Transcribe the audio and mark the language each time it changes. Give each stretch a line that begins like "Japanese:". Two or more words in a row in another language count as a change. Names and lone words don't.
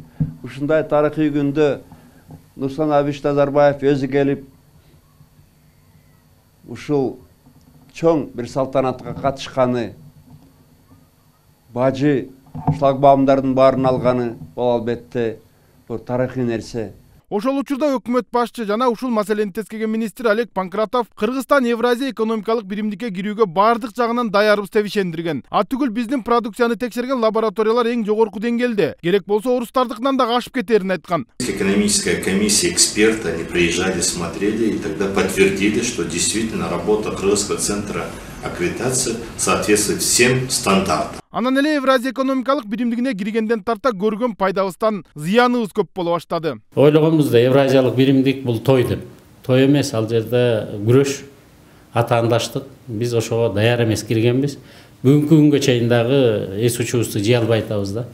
Kyrgyz: Ушундай тарыхый күндө Нурсултан Абишевич Назарбаев өзү келип ушул чоң бир салтанатка катышканы, бажы шлагбаумдардын баарын алганы бул албетте бул тарыхый нерсе. Ошол учурда өкмөт башчы жана ушул маселени тескеген министр Олег Панкратов Кыргызстан Евразия экономикалык биримдикке кирүүгө бардык жагынан даярбыз деп ишендирген. Атүгүл биздин продукцияны текшерген лабораториялар эң жогорку деңгээлде. Керек болсо орустардыкынан да ашып кетерин айткан.
Russian: Экономическая комиссия эксперты, они приезжали, смотрели и тогда подтвердили, что действительно работа Кыргызского центра аккредитации соответствует всем стандартам.
Kyrgyz: Анан эле Евразия экономикалык биримдигине киргенден тарта көргөн пайдабыздан зыяныбыз көп боло баштады. Ойлогонбузда Евразиялык биримдик бул той деп. Той эмес, ал жерде күрөш, атаандаштык. Биз ошого даяр эмес киргенбиз. Бүгүнкү күнгө чейин дагы эс учубузду жыя албай атабыз да.